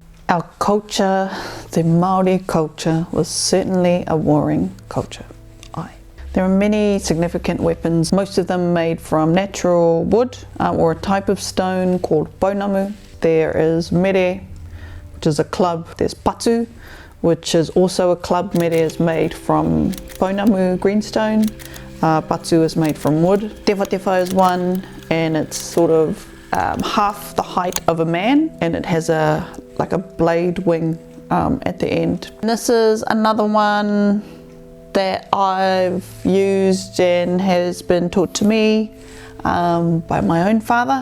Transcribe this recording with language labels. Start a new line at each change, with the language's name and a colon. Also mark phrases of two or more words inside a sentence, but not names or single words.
English: Our culture, the Māori culture, was certainly a warring culture. There are many significant weapons, most of them made from natural wood or a type of stone called pounamu. There is mere, which is a club. There's patu, which is also a club. Mere is made from pounamu greenstone. Patu is made from wood. Tewa tewa is one, and it's sort of half the height of a man, and it has like a blade wing at the end. And this is another one that I've used and has been taught to me by my own father.